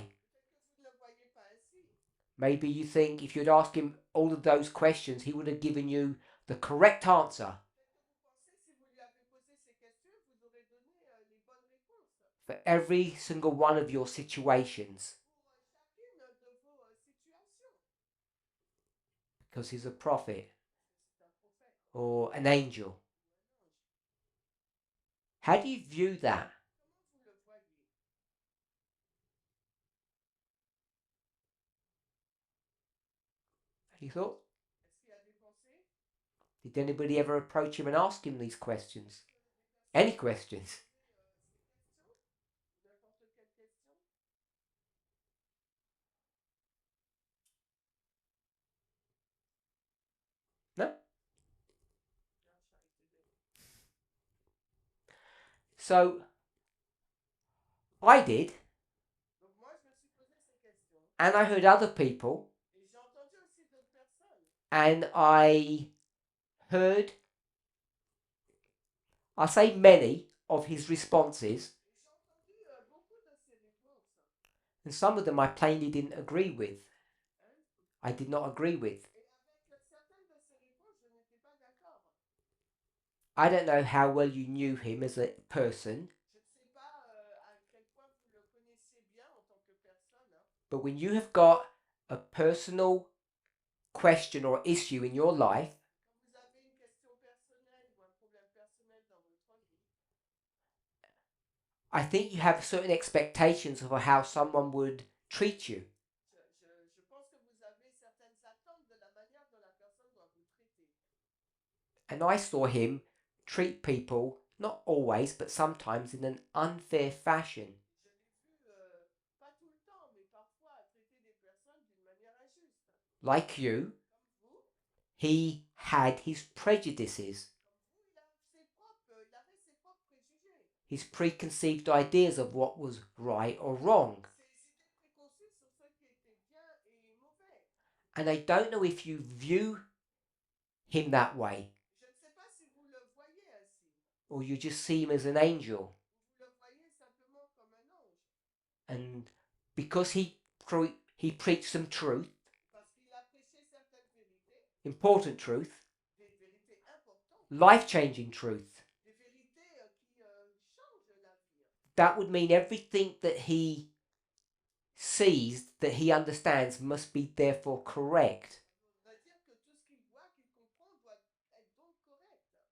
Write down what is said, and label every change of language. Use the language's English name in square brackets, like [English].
[French] Peut-être que vous ne le voyez pas ainsi. [English] Maybe you think if you'd asked him all of those questions, he would have given you the correct answer [French] Peut-être que vous pensez, si vous lui avez posé ces questions, vous aurez donné les bonnes réponses [English] for every single one of your situations [French] pour chacune de vos situations. [English] because he's a prophet [French] C'est un prophète [English] or an angel. [French] ou un ange. [English] How do you view that? [French] Comment vous le voyez? [English] Any thoughts? [French] Est-ce qu'il y a des pensées? [English] Did anybody ever approach him and ask him these questions? [French] Est-ce que des [English] Any [French] personnes [English] questions? [French] ont posé ces questions? N'importe quelle question? [English] No? [French] Non, charité de- [English] So I did, [French] Donc moi, je me suis posé ces questions. [English] and I heard other people, [French] Et j'ai entendu aussi d'autres personnes. [English] and I heard, I say many of his responses, [French] Et j'ai entendu beaucoup de ces réponses. [English] and some of them I plainly didn't agree with. Hein? I did not agree with. [French] Et avec certaines de ces réponses, je n'étais pas d'accord. [English] I don't know how well you knew him as a person, [French] Je ne sais pas à quel point vous le connaissiez bien en tant que personne. Hein. [English] but when you have got a personal question or issue in your life, [French] Quand vous avez une question personnelle ou un problème personnel dans votre vie, [English] I think you have certain expectations of how someone would treat you. [French] je pense que vous avez certaines attentes de la manière dont la personne doit vous traiter. [English] And I saw him treat people, not always, but sometimes in an unfair fashion. [French] Je l'ai vu, pas tout le temps, mais parfois traiter des personnes d'une manière injuste. [English] Like you, [French] Comme vous, [English] he had his prejudices, [French] il avait ses propres préjugés, [English] his preconceived ideas of what was right or wrong. [French] ses idées préconçues sur ce qui était bien et mauvais. [English] And I don't know if you view him that way, [French] Je ne sais pas si vous le voyez ainsi, [English] or you just see him as an angel. [French] ou vous le voyez simplement comme un ange, [English] And because he preached some truth, [French] parce qu'il a prêché certaines vérités, [English] important truth, [French] des vérités importantes, [English] life-changing truth, [French] des vérités qui changent la vie. [English] that would mean everything that he sees, that he understands, must be therefore correct. [French] Ça veut dire que tout ce qu'il voit, qu'il comprend, doit être donc correct.